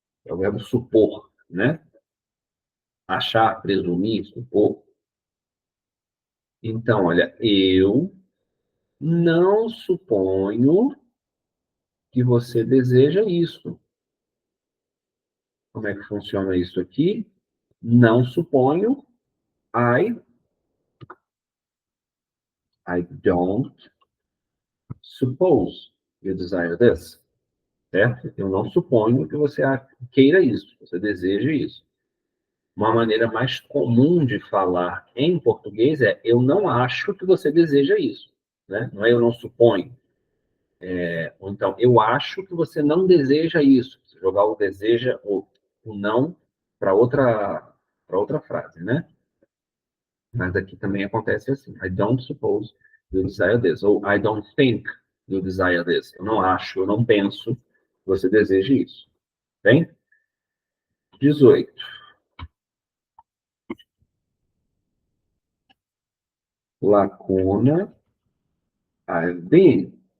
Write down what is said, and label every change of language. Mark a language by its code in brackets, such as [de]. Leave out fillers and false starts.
[pt] É o verbo supor, né? Achar, presumir, supor. Então, olha, eu não suponho que você deseja isso. Como é que funciona isso aqui? Não suponho. [en] I, I don't suppose you desire this. [pt] Certo? Eu não suponho que você queira isso, você deseja isso. Uma maneira mais comum de falar em português é eu não acho que você deseja isso. Né? Não é eu não suponho. Ou então, eu acho que você não deseja isso. Você jogar o deseja ou o não para outra frase, né? Mas aqui também acontece assim. [en] I don't suppose you desire this. Ou I don't think you desire this. [pt] Eu não acho, eu não penso que você deseja isso. Bem? 18. [en] Lacuna, I've been.